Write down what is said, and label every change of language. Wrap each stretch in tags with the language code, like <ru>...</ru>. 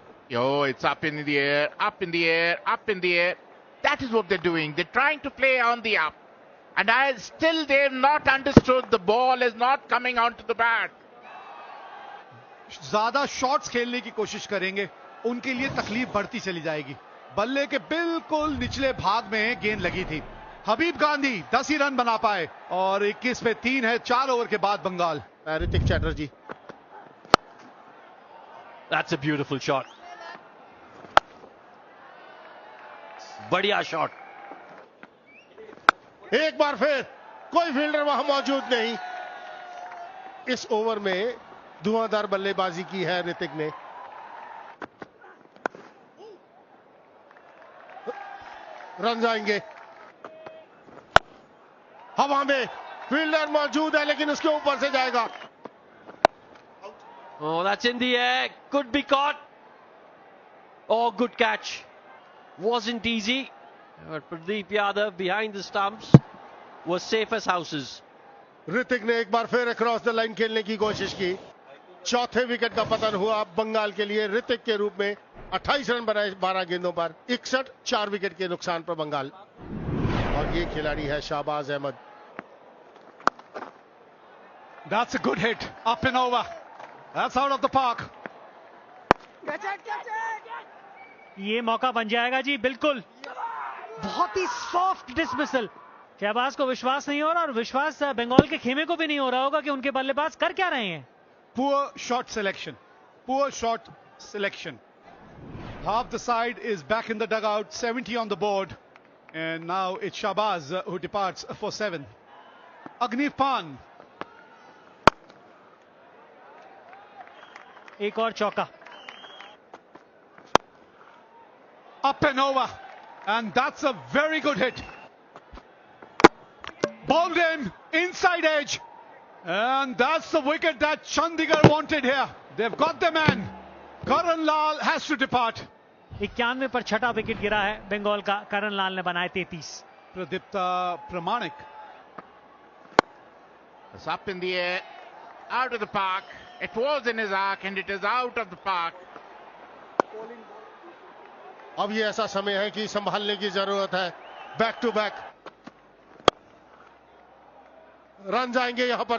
<en>Yo, it's up in the air, up in the air, up in the air. That is what they're doing. They're trying to play on the up. And they've not understood the ball is not coming onto the bat.</en> <hi>ज्यादा shots खेलने की कोशिश करेंगे, उनके लिए तकलीफ बढ़ती चली जाएगी। बल्ले के बिल्कुल निचले भाग में गेंद लगी थी। हबीब गांधी 10 ही रन बना पाए और 21 पे 3 है 4 ओवर के बाद Bengal. Hrithik Chatterjee.</hi> <en>That's a beautiful shot.</en> <hi>बढ़िया शॉट। एक बार फिर कोई फील्डर वहां मौजूद नहीं। इस ओवर में धुआंधार बल्लेबाजी की है ऋतिक ने। रन जाएंगे। हवा में फील्डर मौजूद है लेकिन उसके ऊपर से जाएगा।</hi> <en>Oh, that's in the air. Could be caught. Oh, good catch. Wasn't easy. But Pradeep Yadav behind the stumps was safe as houses.</en> <hi>Hrithik ने एक बार फिर अक्रॉस द लाइन खेलने की कोशिश की। चौथे विकेट का पतन हुआ बंगाल के लिए ऋतिक के रूप में। 28 रन बनाए 12 गेंदों पर। 61 4 विकेट के नुकसान पर बंगाल। और ये खिलाड़ी है Shahbaz Ahmad.</hi> <en>That's a good hit. Up and over. That's out of the park.</en> <hi>ये मौका बन जाएगा जी, बिल्कुल। बहुत ही सॉफ्ट डिसमिसल। शहबाज को विश्वास नहीं हो रहा, और विश्वास बंगाल के खेमे को भी नहीं हो रहा होगा कि उनके बल्लेबाज कर क्या रहे हैं।</hi> <en>Poor shot selection. Poor shot selection. Half the side is back in the dugout. 70 on the board. And now it's Shahbaz who departs for 7. Agniv Pan.</en> <hi>एक और चौका।</hi> <en>Up and over. And that's a very good hit. Bowled in. Inside edge. And that's the wicket that Chandigarh wanted here. They've got the man. Karan Lal has to depart.</en> <hi>91 पर छठा wicket गिरा है बंगाल का। करण लाल ने बनाए 33।</hi> <en>Pradipta Pramanik. It's up in the air, out of the park. It was in his arc and it is out of the park.</en> <hi>अब ये ऐसा समय है कि संभालने की जरूरत है। बैक टू बैक रन जाएंगे यहां पर।</hi>